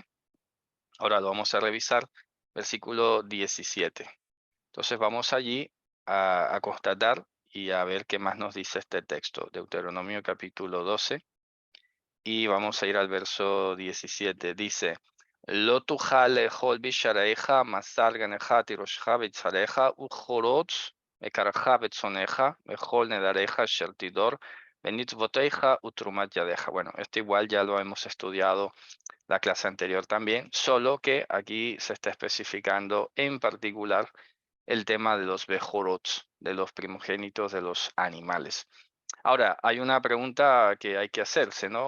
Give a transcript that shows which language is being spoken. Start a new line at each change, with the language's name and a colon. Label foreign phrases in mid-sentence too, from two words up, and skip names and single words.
Spanish: Ahora lo vamos a revisar, versículo 17. Entonces vamos allí a constatar y a ver qué más nos dice este texto. Deuteronomio capítulo 12 y vamos a ir al verso 17.
Hebrew: Dice, לא תוכל לאכל בשעריך מעשר דגנך תירשך ויצהרך ובכרת בקרך וצאנך וכל נדריך אשר תדר ונדבתיך ותרומת ידך.
Spanish: Bueno, esto igual ya lo hemos estudiado la clase anterior también, solo que aquí se está especificando en particular el tema de los bejorots, de los primogénitos de los animales. Ahora, hay una pregunta que hay que hacerse, ¿no?